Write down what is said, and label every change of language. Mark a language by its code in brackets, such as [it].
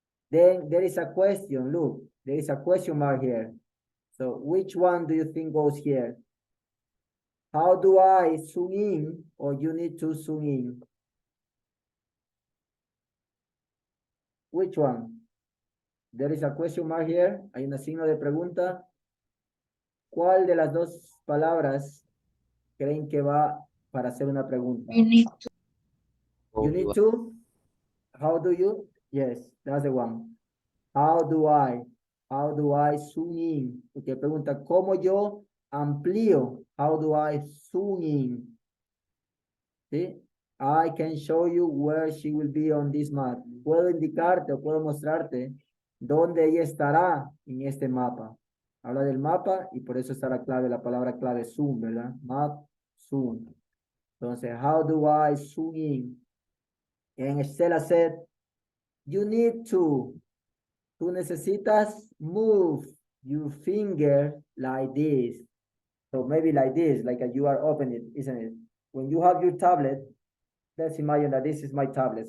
[en] Then there is a question. Look, there is a question mark here. So which one do you think goes here? How do I zoom in or you need to zoom in? Which one? There is a question mark here. [es] Hay un signo de pregunta. ¿Cuál de las dos palabras creen que va para hacer una pregunta? [en] You need to. You need to? How do you? Yes, that's the one. How do I zoom in? [es] Porque pregunta, ¿cómo yo amplío? [en] How do I zoom in? [es] ¿Sí? [en] I can show you where she will be on this map. [es] Puedo indicarte o puedo mostrarte dónde ella estará en este mapa. Habla del mapa y por eso está la clave, la palabra clave zoom, ¿verdad? [en] Map, zoom. Entonces, how do I zoom in? And Estela said, you need to. [es] Tú necesitas [en] move your finger like this. So maybe like this, like you are opening it, isn't it? When you have your tablet, let's imagine that this is my tablet.